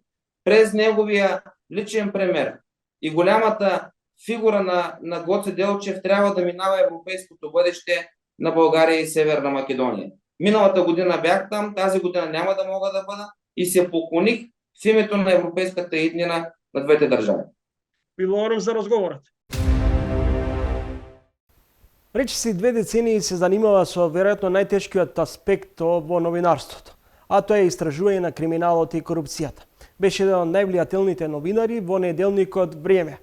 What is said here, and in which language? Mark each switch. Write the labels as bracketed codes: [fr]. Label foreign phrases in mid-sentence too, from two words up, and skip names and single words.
[bg] През неговия личен пример и голямата фигура на Гоце Делчев трябва да минава европейското бъдеще на България и Северна Македония. Миналата година бях там, тази година няма да мога да бъда и се поклоних в името на европейската иднина на двете държави. [mk] Ви благодарам за разговорот. Речиси 2 децении се занимава со веројатно најтешкиот аспект во новинарството, а тоа е истражување на криминалот и корупцијата. Беше еден од највлијателните новинари во неделникот Време.